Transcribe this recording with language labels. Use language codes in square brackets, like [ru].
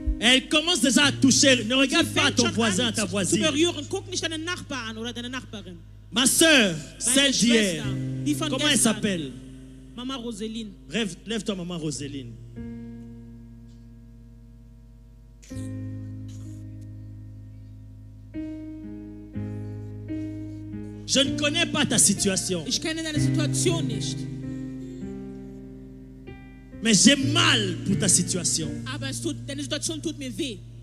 [fr] Elle commence déjà à toucher. Ne regarde pas ton voisin, ta [de] Zu [fr] voisine. [de] berühren. Guck nicht deinen Nachbar an oder deine Nachbarin. [fr] Ma soeur, [de] Deine [fr] celle d'hier. [de] Schwester, die von [fr] Comment elle [de] gestern. [fr] s'appelle? Mama Roseline. Lève-toi, maman Roséline. Je ne connais pas ta situation, [de] Ich kenne deine Situation nicht, [fr] mais j'ai mal pour ta situation. [de] aber deine Situation tut mir weh.